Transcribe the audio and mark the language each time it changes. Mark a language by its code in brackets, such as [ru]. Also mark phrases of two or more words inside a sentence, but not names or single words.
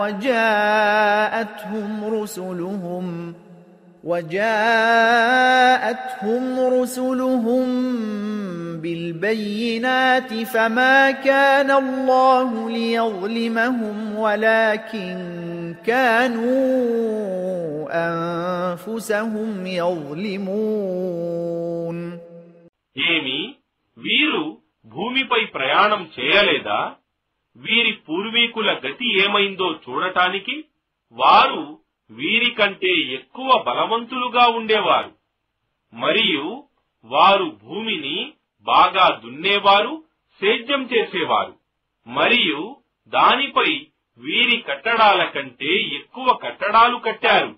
[ar] وجاءتهم رسلهم بالبينات فما كان الله ليظلمهم ولكن كانوا أنفسهم يظلمون. [te] ఏమి వీరు భూమిపై ప్రయాణం చేయలేదా? వీరి పూర్వీకుల గతి ఏమైందో చూడటానికి వారు వీరికంటే ఎక్కువ బలవంతులుగా ఉండేవారు మరియు వారు భూమిని బాగా దున్నేవారు, సేద్యం చేసేవారు మరియు దానిపై వీరి కట్టడాల కంటే ఎక్కువ కట్టడాలు కట్టారు.